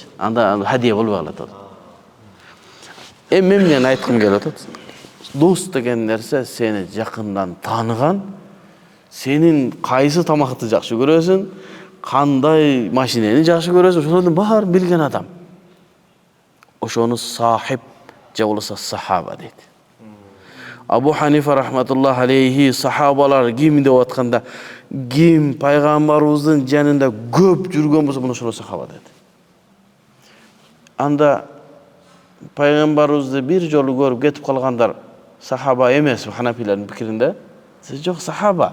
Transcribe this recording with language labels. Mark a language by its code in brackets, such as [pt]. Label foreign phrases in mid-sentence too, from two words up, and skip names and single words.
[ky] Анда хадия болбой калат. Мен менен айткым келип атат. Дос деген нерсе сени жакындан тааныган, сенин кайсы тамакты жакшы көрөсүң, кандай машинени жакшы көрөсүң, ошолордун баарын билген адам. Ошону сахиб же болбосо сахаба дейт. Абу Ханифа [ar] رحمة الله عليه [ky] сахабалар ким деп атканда, ким пайгамбарыбыздын жанында көп жүргөн болсо, мына ошолор сахаба дейт. Анда пайгамбарыбызды бир жолу көрүп кетип калгандар сахаба эмес, ханафилердин пикиринде. Жок, сахаба.